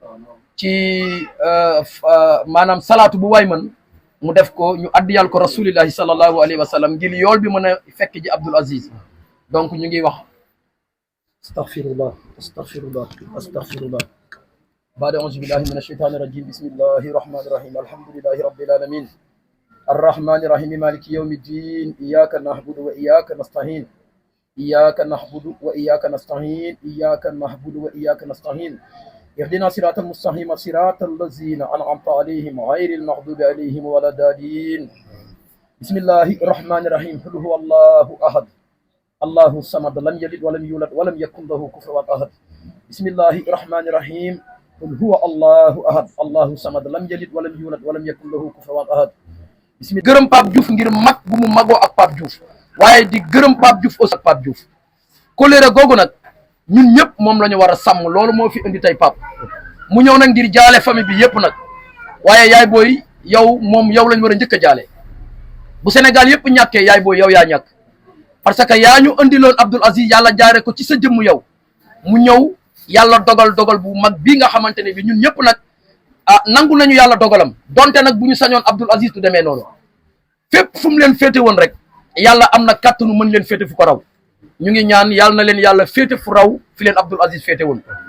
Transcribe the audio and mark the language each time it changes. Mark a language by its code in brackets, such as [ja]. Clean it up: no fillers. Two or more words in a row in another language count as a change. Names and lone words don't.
[wo] ci maanaam salaatu bu waay mën mu def ko ñu addiyal ko [ar] رسول الله صلى الله عليه وسلم [wo] ngir yool bi mën a fekk ji Abdoul Aziz donc ñu ngi wax [ar] أستغفر الله أستغفر الله أستغفر الله بعد أعوذ بالله من الشيطان الرجيم بسم الله الرحمن الرحيم الحمد لله رب العالمين الرحمن الرحيم مالك يوم الدين إياك نعبد وإياك نستعين إياك نعبد وإياك نستعين إياك نعبد وإياك نستعين اهدنا صراط المستقيم صراط الذين أنعمت عليهم غير المغضوب عليهم ولا الضالين بسم الله الرحمن الرحيم قل هو الله أحد الله الصمد لم يلد ولم يولد ولم يكن له كفوا أحد بسم الله الرحمن الرحيم قل هو الله أحد الله الصمد لم يلد ولم يولد ولم يكن له كفوا أحد بسم الله [wo] gërëm Pape Diouf ngir mag bu mu magoo ak Pape Diouf waaye di gërëm Pape Diouf aussi ak Pape Diouf kolere googu nag ñun ñëpp moom la ñu war a sàmm loolu moo fi indi tey Pape mu ñëw nag ngir jaale famille bi yëpp nag waaye yaay booy yow moom yow lañ war a njëkk a jaale bu Sénégal yëpp ñàkkee yaay booy yow yaa ñàkk [fr] parce que [wo] yaa ñu andiloon Abdoul Aziz yàlla jaare ko ci sa jëmm yow mu ñëw yàlla dogal bu mag bii nga xamante ne bi ñun ñëpp nag nangu nañu yàlla dogalam donte nag bu ñu sañoon Abdoul Aziz du demee noonu fépp fu mu leen féete woon rek yàlla am na kàttanu mën leen féete fu ko raw ñu ngi ñaan yàlla na leen yàlla féete fu raw fi leen Abdoul Aziz féete woon